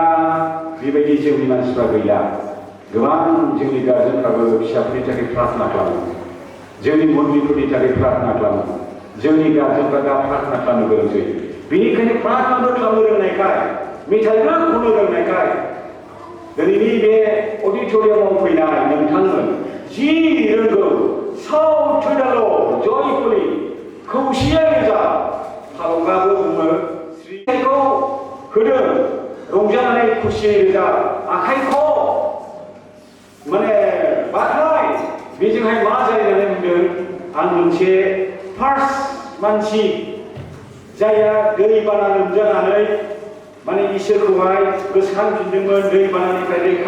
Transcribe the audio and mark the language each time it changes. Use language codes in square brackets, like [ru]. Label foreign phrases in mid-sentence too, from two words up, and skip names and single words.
[brx] बेबायदि जोंनि मानसिफ्रा गैया गोबां जोंनि गार्जेनफ्राबो फिसाफोरनि थाखाय प्रार्थना खालामो जोंनि मन्दिरफोरनि थाखाय प्रार्थना खालामो जोंनि गार्जेनफ्रा दा प्रार्थना खालामनो गोनांसै बेनिखायनो प्रार्थनाबो खालामनो रोंनायखाय मेथाइबो खननो रोंनायखाय दिनैनि बे अडिट'रियामाव फैनाय नोंथांमोन जि रोंगौ [en] shout to the Lord joyfully [brx] खौसेयै रोजाब फालकआबो बुङो स्रिखौ होदों रंजानानै खुसियै रोजाब आखाइखौ माने बाथाय मोनसे फार्स्ट मानसि जायहा दैबाना लोमजानानै माने इसोरखौहाय गोसोखांफिनदोंमोन दैबानानिफ्राय रैखा